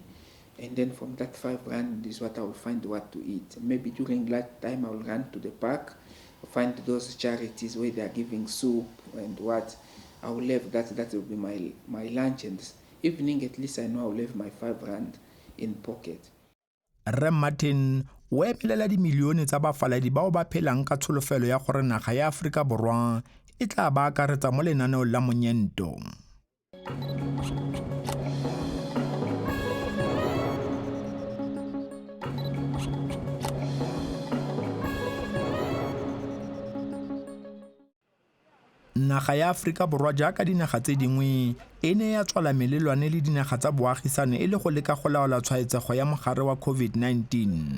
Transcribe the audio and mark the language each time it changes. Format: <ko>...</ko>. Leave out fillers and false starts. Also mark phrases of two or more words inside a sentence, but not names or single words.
<en>And then from that 5 rand is what I will find what to eat. Maybe during that time I will run to the park, find those charities where they are giving soup and what. I will have that will be my lunch, and this evening at least I know I will have my 5 rand in pocket.</en> <tn>Rem Martin o emelela dimilione tsa bafaladi bao ba phelang ka tsholofelo ya gore naga ya Afrika Borwa e tla ba akaretsa mo lenaneo la monyento. Naga ya Afrika Borwa jaaka dinaga tse dingwe e ne ya tswala melelwane le dinaga tsa boagisane e le go leka go laola tshwaetsego ya mogare wa COVID-19.</tn>